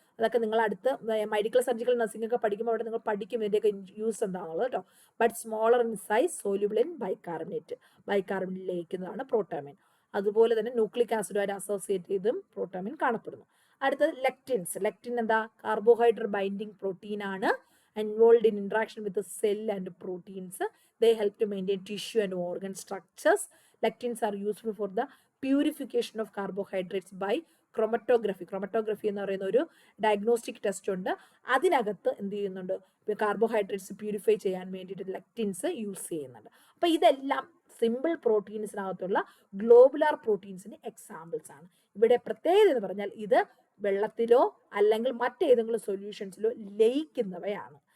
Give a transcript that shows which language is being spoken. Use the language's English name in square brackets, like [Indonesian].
[Malayalam] അതൊക്കെ നിങ്ങൾ അടുത്ത് മെഡിക്കൽ സർജിക്കൽ നഴ്സിംഗ് ഒക്കെ പഠിക്കുമ്പോൾ അവിടെ നിങ്ങൾ പഠിക്കും ഇതിൻ്റെയൊക്കെ യൂസ് എന്താണുള്ളത് കേട്ടോ. [English] but smaller in size, soluble in bicarbonate [Malayalam] ലയിക്കുന്നതാണ് [English] Protamine. [Malayalam] അതുപോലെ തന്നെ ന്യൂക്ലിക് ആസിഡുമായിട്ട് അസോസിയേറ്റ് ചെയ്തും പ്രോട്ടമിൻ കാണപ്പെടുന്നു. അടുത്തത് ലെക്റ്റിൻസ്. ലെക്റ്റിൻ എന്താ? കാർബോഹൈഡ്രേറ്റ് ബൈൻഡിങ് പ്രോട്ടീൻ ആണ്. [English] Involved in interaction with the cell and proteins. They help to maintain tissue and organ structures. Lectins are useful for the purification of carbohydrates by chromatography. [Malayalam] Chromatography എന്ന് പറയുന്ന ഒരു diagnostic test ഉണ്ട്. അതിനകത്ത് എന്ത് ചെയ്യുന്നുണ്ട്? Carbohydrates purify ചെയ്യാൻ വേണ്ടിയിട്ട് ലെക്റ്റിൻസ് use ചെയ്യുന്നുണ്ട്. അപ്പോൾ ഇതെല്ലാം സിമ്പിൾ പ്രോട്ടീൻസിനകത്തുള്ള ഗ്ലോബുലാർ പ്രോട്ടീൻസിന് എക്സാമ്പിൾസ് ആണ്. ഇവിടെ പ്രത്യേകത എന്ന് പറഞ്ഞാൽ ഇത് വെള്ളത്തിലോ അല്ലെങ്കിൽ മറ്റേതെങ്കിലും സൊല്യൂഷൻസിലോ ലയിക്കുന്നവയാണ്.